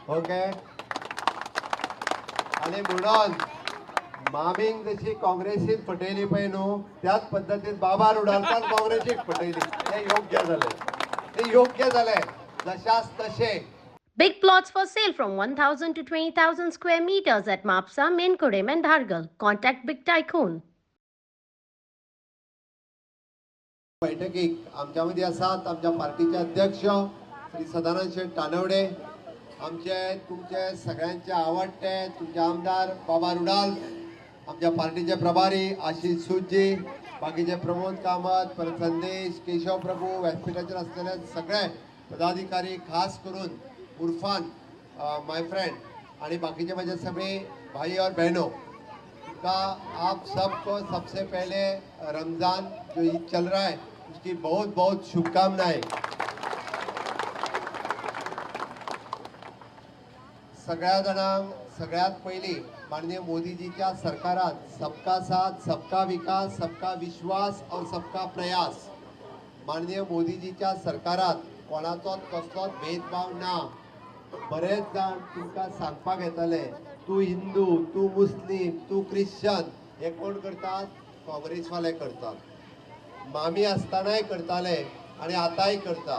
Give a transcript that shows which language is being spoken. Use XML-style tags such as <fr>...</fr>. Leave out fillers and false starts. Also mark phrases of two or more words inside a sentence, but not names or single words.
<kok>ओके. आणि म्हणून मामींक जशी काँग्रेसीत फटयली पळय न्हू त्याच पद्दतीन बाबा रुडालकार काँग्रेसीक फटयली. हे योग्य जालें. हे योग्य जालें. जशास तशे.</kok> <en>Big plots for sale from 1,000 to 20,000 square meters at Mapsa, Menkodem and Dhargal. Contact Big Tycoon.</en> <kok>बैठकीक आमच्या मध्ये आसात आमच्या पार्टीचे अध्यक्ष श्री सदानंद शेठ तानवडे, आमचे तुमचे सगळ्यांचे आवडते तुमचे आमदार बाबा रुडाल, आमच्या पार्टीचे प्रभारी आशिष सूजी, बाकीचे प्रमोद कामत, परत संदेश, केशव प्रभू, व्यासपीठाचेर असलेले सगळे पदाधिकारी, खास करून उर्फान</kok> <en>my friend</en> <kok>आणि बाकीचे माझे</kok> <hi>सभी भाई और बहनों का आप सबको सबसे पहले रमज़ान जो ईद चल रहा है उसकी बहुत बहुत शुभकामनाएं.</hi> <kok>सगळ्या जणांक सगळ्यात पयली माननीय मोदीजीच्या सरकारात</kok> <hi>सबका साथ, सबका विकास, सबका विश्वास और सबका प्रयास.</hi> <kok>माननीय मोदीजीच्या सरकारात कोणाचोच कसलोच भेदभाव ना. बरेच जाण तुमकां सांगपाक येतले तू हिंदू, तू मुस्लिम, तू ख्रिश्चन, हे कोण करतात? काँग्रेसवाले करतात. मामी असतानाय करताले आणि आतांय करतात.</kok>